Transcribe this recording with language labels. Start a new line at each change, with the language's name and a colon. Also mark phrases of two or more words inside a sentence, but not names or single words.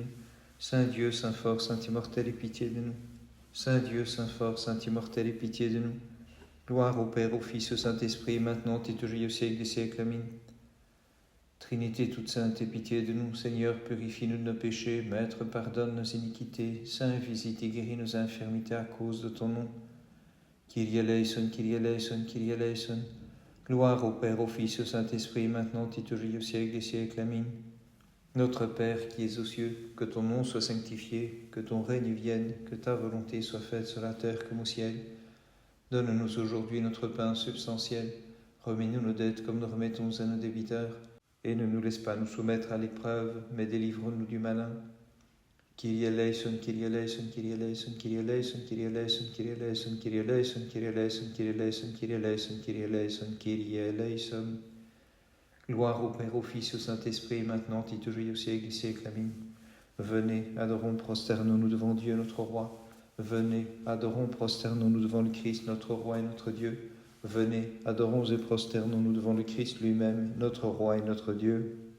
French: Saint Dieu, Saint fort, Saint immortel, aie pitié de nous. Saint Dieu, Saint fort, Saint immortel, aie pitié de nous. Gloire au Père, au Fils, au Saint-Esprit, maintenant et toujours au siècle des siècles. Amen. Trinité toute sainte, aie pitié de nous. Seigneur, purifie-nous de nos péchés. Maître, pardonne nos iniquités. Saint, visite et guéris nos infirmités à cause de ton nom.
Greek: Κύριε ἐλέησον, Κύριε ἐλέησον, Κύριε ἐλέησον.
French: Gloire au Père, au Fils, au Saint-Esprit, maintenant et toujours au siècle des siècles. Amen. Notre Père qui es aux cieux, que ton nom soit sanctifié, que ton règne vienne, que ta volonté soit faite sur la terre comme au ciel. Donne-nous aujourd'hui notre pain substantiel. Remets-nous nos dettes comme nous remettons à nos débiteurs. Et ne nous laisse pas nous soumettre à l'épreuve, mais délivre-nous du malin.
Greek: Κύριε ἐλέησον, Κύριε ἐλέησον, Κύριε ἐλέησον, Κύριε ἐλέησον, Κύριε ἐλέησον, Κύριε ἐλέησον, Κύριε ἐλέησον, Κύριε ἐλέησον, Κύριε ἐλέησον, Κύριε ἐλέησον, Κύριε ἐλέησον, Κύριε ἐλέησον.
French: Gloire au Père, au Fils, au Saint-Esprit, maintenant et toujours au siècle des siècles. Amen. Venez, adorons, prosternons-nous devant Dieu notre Roi. Venez, adorons, prosternons-nous devant le Christ notre Roi et notre Dieu. Venez, adorons et prosternons-nous devant le Christ lui-même, notre Roi et notre Dieu.